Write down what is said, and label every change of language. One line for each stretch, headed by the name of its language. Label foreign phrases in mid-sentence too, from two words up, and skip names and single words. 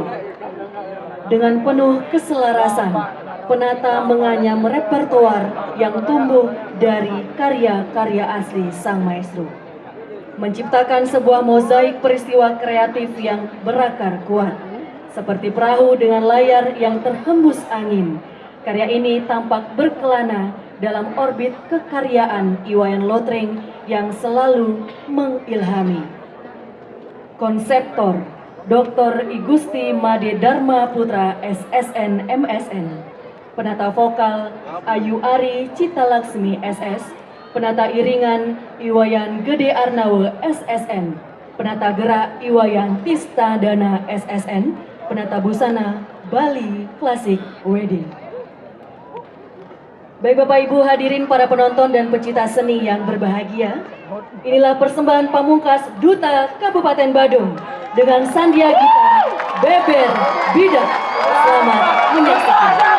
Indonesian: Dengan penuh keselarasan, penata menganyam repertoar yang tumbuh dari karya-karya asli sang maestro, menciptakan sebuah mozaik peristiwa kreatif yang berakar kuat, seperti perahu dengan layar yang terhembus angin. Karya ini tampak berkelana dalam orbit kekaryaan Iwayan Lotring yang selalu mengilhami. Konseptor Dr. I Gusti Made Dharma Putra SSN MSN, penata vokal Ayu Ari Cita Laksmi SS, penata iringan Iwayan Gede Arnawe SSN, penata gerak Iwayan Tista Dana SSN, penata busana Bali Klasik Wedding. Baik Bapak Ibu hadirin para penonton dan pecinta seni yang berbahagia, inilah persembahan pamungkas Duta Kabupaten Badung dengan Sandia Gita Beber Bidak. Selamat menyaksikan.